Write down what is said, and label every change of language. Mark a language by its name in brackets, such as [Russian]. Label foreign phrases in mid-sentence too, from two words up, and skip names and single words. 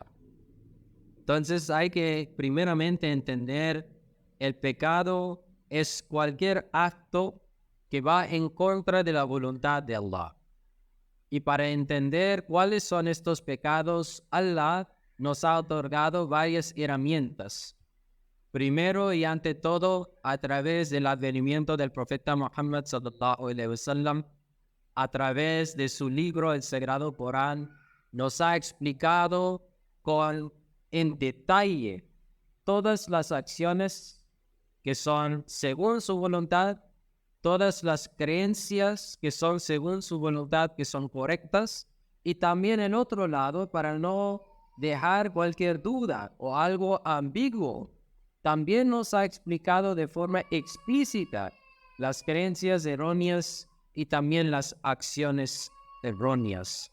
[Spanish] Entonces hay que primeramente entender el pecado es cualquier acto que va en contra de la voluntad de Allah. Y para entender cuáles son estos pecados, Allah nos ha otorgado varias herramientas. Primero y ante todo, a través del advenimiento del profeta Muhammad [Arabic] صلى الله عليه وسلم, [Spanish] a través de su libro, el Sagrado Corán, nos ha explicado en detalle todas las acciones que son según su voluntad, todas las creencias que son según su voluntad, que son correctas, y también en otro lado, para no dejar cualquier duda o algo ambiguo, también nos ha explicado de forma explícita las creencias erróneas y también las acciones erróneas.